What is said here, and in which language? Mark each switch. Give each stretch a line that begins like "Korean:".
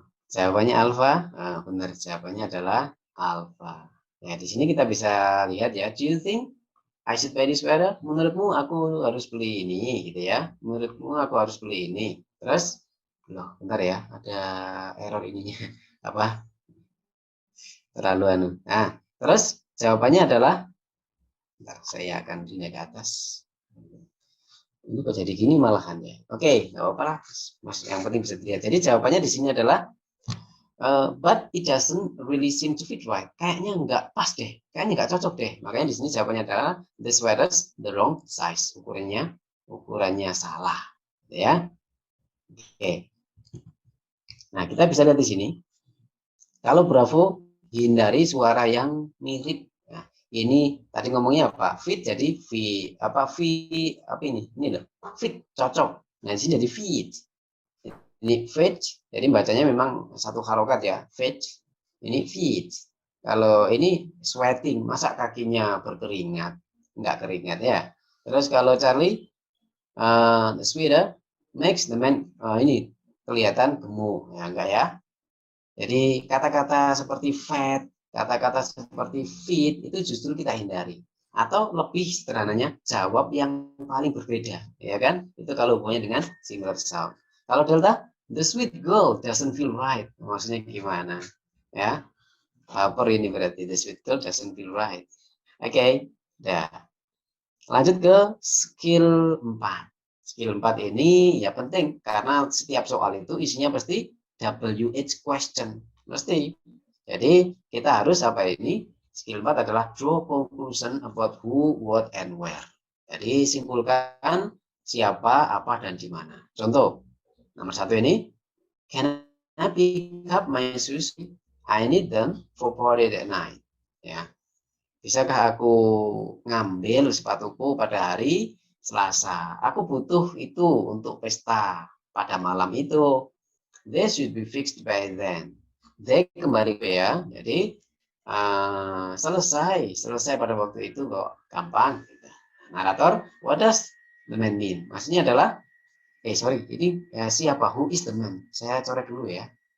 Indonesian: Jawabannya alfa. Benar, jawabannya adalah alfa. Ya, di sini kita bisa lihat ya.
English: Do you think I should buy this sweater?
Indonesian: Menurutmu aku harus beli ini, gitu ya. Menurutmu aku harus beli ini. Terus, loh, bentar ya, ada error ininya. Apa? Terlalu anu. Nah, terus jawabannya adalah, bentar, saya akan pindah ke atas. Ini kok jadi gini malahan ya. Oke, nggak apa-apa lah. Mas, yang penting bisa dilihat. Jadi jawabannya di sini adalah
English: but it doesn't really seem to fit right.
Indonesian: Kayaknya nggak pas deh. Kayaknya nggak cocok deh. Makanya di sini jawabannya adalah
English: the sweater's the wrong size.
Indonesian: Ukurannya salah. Ya. Oke. Nah, kita bisa lihat di sini. Kalau Bravo hindari suara yang mirip. Nah, ini tadi ngomongnya apa? Fit jadi apa ini? Ini loh. Fit cocok. Nah, di sini jadi fit. Ini fit, jadi bacanya memang satu harokat ya. Fit. Ini fit. Kalau ini sweating, masa kakinya berkeringat? Enggak keringat ya. Terus kalau Charlie,
English: the sweater makes the man,
Indonesian: ini kelihatan gemuk. Ya enggak ya. Jadi kata-kata seperti fat, kata-kata seperti fit itu justru kita hindari. Atau lebih sederhananya jawab yang paling berbeda, ya kan? Itu kalau hubungannya dengan similar sound. Kalau delta,
English: the sweet girl doesn't feel right.
Indonesian: Maksudnya gimana? Ya, lapar ini berarti
English: the sweet girl doesn't feel right.
Indonesian: Oke, dah. Lanjut ke skill 4. Skill 4 ini ya penting karena setiap soal itu isinya pasti WH question. Mesti. Jadi kita harus apa ini?
English: Skill 4
Indonesian: adalah
English: draw conclusion about who, what, and where.
Indonesian: Jadi simpulkan siapa, apa, dan di mana. Contoh, nomor 1 ini,
English: can I pick up my shoes? I need them for party at night.
Indonesian: Ya, bisakah aku ngambil sepatuku pada hari Selasa? Aku butuh itu untuk pesta pada malam itu.
English: They should be fixed by then.
Indonesian: They kembali ke ya. Jadi selesai pada waktu itu kok, gampang.
English: Narator, what does the man mean?
Indonesian: Maksudnya adalah, sorry, ini siapa?
English: Who is the man?
Indonesian: Saya coret dulu ya.